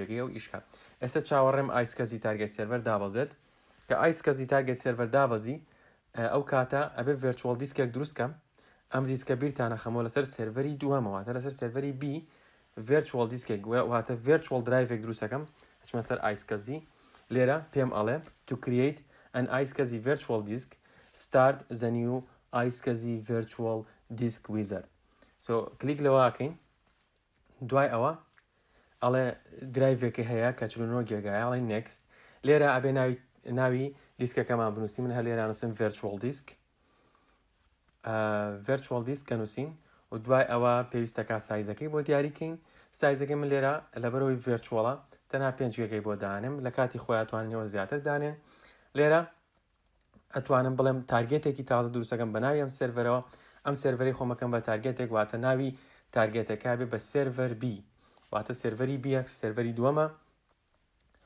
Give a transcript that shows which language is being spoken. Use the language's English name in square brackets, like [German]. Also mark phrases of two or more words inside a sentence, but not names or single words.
[Central Kurdish] جێگەی ئەو ئیشکات ئێستا چاوەڕێم [English] iSCSI target server [Central Kurdish] دابەزێت کە [English] iSCSI target server [Central Kurdish] دابەزی ئەو کاتە ئەبێ [English] virtual disk [Central Kurdish] دروستکەم ئەم دیسکە بیرتانە خەمەوە لەسەر سێرڤەری دووەمەواتە لەسەر سێرڤەری B [English] virtual disk [Central Kurdish] واتە [English] virtual drive [Central Kurdish] دروستەکەم هەچمە سەر ئایسکەزی لێرە پێم ئەڵێ [English] to create an iSCSI virtual disk start the new iSCSI virtual disk wizard [Central Kurdish] کلیک لەوەکەین دوای ئەوە ئەڵێ درایڤێکی هەیە کە 49 گێگایە ئەڵێ next لێرە ئەبێ ناوی دیسکەکەمان بنووسین من هەر لێرە نووسم [English] virtual disk [Central Kurdish] کە نووسین و دوای ئەوە پێویستەکە سایزەکەی بۆ دیاریکەین سایزەکەی من لێرە لەبەرەوەی ڤێرچوەڵە تەنها 5 گێگەی بۆ دانم لە کاتی خۆی ئەتوانینەوە زیاتر دانێن لێرە ئەتوانم بڵێم تارگێتێکی تازە دروستەکەم بە ناوی ئەم سێرڤەرەوە ئەم سێرڤەری خۆمەکەم بە تارگێتێک واتە ناوی تارگێتەکە بێ بە سێرڤەر B واتە سێرڤەری B سێرڤەری دووەمە